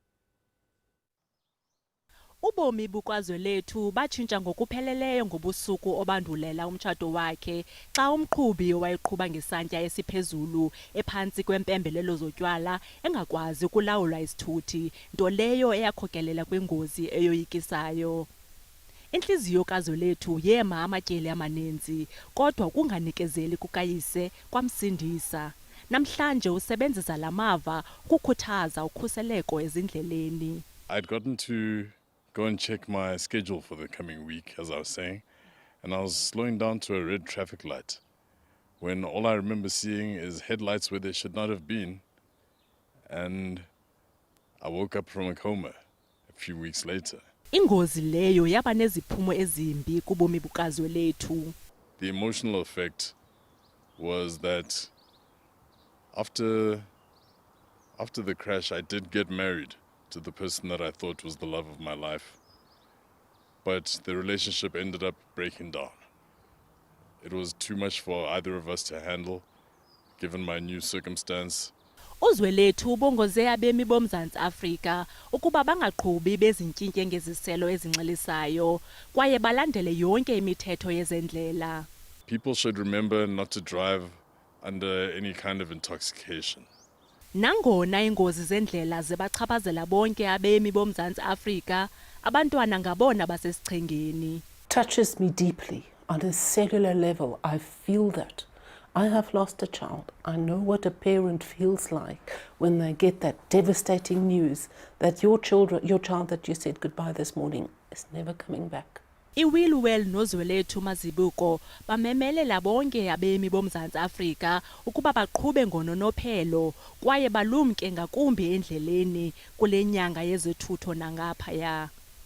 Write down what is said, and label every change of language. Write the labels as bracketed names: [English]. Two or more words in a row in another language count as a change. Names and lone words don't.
[Xhosa] Ubomi bukaZwelethu batshintsha ngokupheleleyo ngobusuku obandulela umtshato wakhe xa umqhubi owayeqhuba ngesantya esiphezulu ephantsi kwempembelelo zotywala engakwazi ukulawula isithuthi, nto leyo eyakhokelela kwingozi eyoyikisayo. Inhliziyo kaZwelethu yema amatyeli amaninzi, kodwa kunganikezeli kukayise kwamsindisa. Namhlanje usebenzisa lamava ukukhuthaza ukhuseleko ezindleleni. [English] I'd gotten to go and check my schedule for the coming week, as I was saying, and I was slowing down to a red traffic light when all I remember seeing is headlights where they should not have been, and I woke up from a coma a few weeks later. [Xhosa] Ingozi leyo yaba neziphumo ezimbi kubomi bukaZwelethu. [English] The emotional effect was that after the crash I did get married to the person that I thought was the love of my life. But the relationship ended up breaking down. It was too much for either of us to handle, given my new circumstance. [Xhosa] uZwelethu ubongoze abemi boMzantsi Afrika ukuba bangaqhubi bezintyinkye ngeziselo ezinxilisayo kwaye balandele yonke imithetho yezendlela. [English] People should remember not to drive under any kind of intoxication. [Xhosa] Nangona ingozi zendlela zibachaphazela bonke abemi boMzantsi Afrika, abantwana ngabona basesichengeni. [English] Touches me deeply on a cellular level. I feel that. I have lost a child. I know what a parent feels like when they get that devastating news that your child that you said goodbye this morning is never coming back. [Xhosa] IWillwell noZwelethu Mazibuko bamemelela bonke abemi boMzantsi Afrika ukuba baqhube ngononophelo kwaye balumke ngakumbi endleleni kule nyanga yezothutho nangaphaya.